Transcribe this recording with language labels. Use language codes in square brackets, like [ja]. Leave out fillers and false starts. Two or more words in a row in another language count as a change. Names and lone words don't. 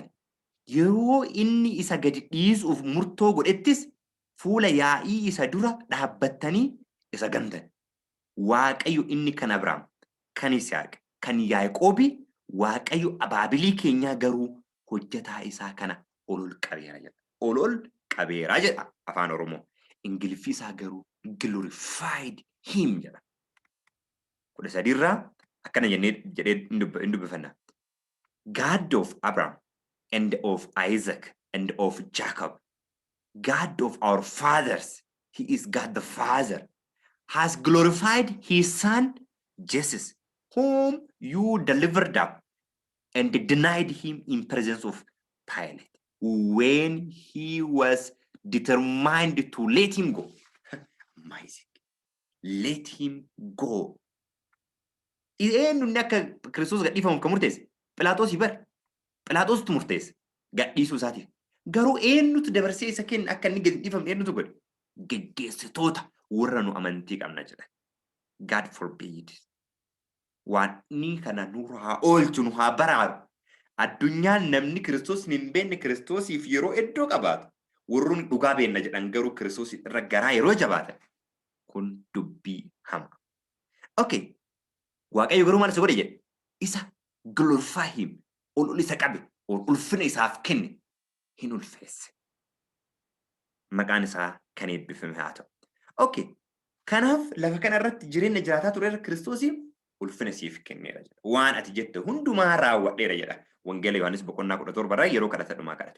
[om] Yeroo inni isa gadi dhiisuuf murtoo godhettis fuula yaa'ii isa dura dhaabbattanii isa gantan. Waaqayyo inni kan Abrahaam, kan Isaaq, kan Yaaqoobi, Waaqayyo abaabilii keenyaa garuu hojjetaa isaa kana olol qabeera jedha. Olol qabeera jedha afaan Oromoo. Ingiliffi isaa garuu [en] glorified him [om] jedha. 13 irraa akkana jedhee hin dubbifanna. [en] God of Abraham and of Isaac and of Jacob, God of our fathers, he is God the Father, has glorified his son Jesus, whom you delivered up and denied him in presence of Pilate when he was determined to let him go. Amazing. Let him go. [om] Eenyu inni akka Kiristoos gadhiifamuuf kan murteesse? Phiilaaxoos bar. Phiilaaxoositu murteesse gadhiisuu isaatiif. Garuu eenyutu dabarsee isa kenna akka inni gadhiifamu eenyutu godhe? Geggeessitoota warra nu amantii qabna jedhan. [en] God forbid. [om] Waan inni kana nu haa oolchu nu haa baraaru. Addunyaan namni Kiristoos hin beekne Kiristoosiif yeroo iddoo qabaatu. Warroonni dhugaa beekna jedhan garuu Kiristoos irra garaa yeroo jabaatan. Kun dubbii hama. Okay. Waaqayyo garuu maal isa godhe jedhe? [en] Isa glorify him. [om] Ol isa qabe. Ulfina isaaf kenne. Hin ulfeesse. Maqaan isaa kan eebbifame haa ta'u. Okay. Kanaaf lafa kana irratti jireenya jiraataa tureera Kiristoosiin ulfina siif kenneera jedha. Waan ati jette hundumaa raawwadheera jedha. Wangeela Yohaannis boqonnaa 17 irraa yeroo kadhata dhumaa kadhate.